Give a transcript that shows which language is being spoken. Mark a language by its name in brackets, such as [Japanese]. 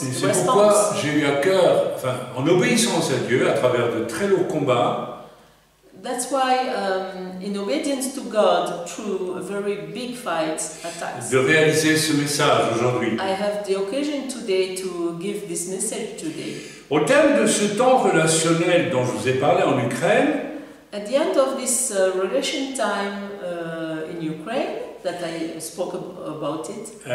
[French] C'est pourquoi j'ai eu à cœur, en obéissance à Dieu, à travers de très lourds combats, [English] that's why, in obedience to God, through very big fights, attacks, [French] de réaliser ce message aujourd'hui. [English] I have the occasion today to give this message today. [French] Au terme de ce temps relationnel dont je vous ai parlé en Ukraine, [English] at the end of this relation time in Ukraine, that I spoke about it.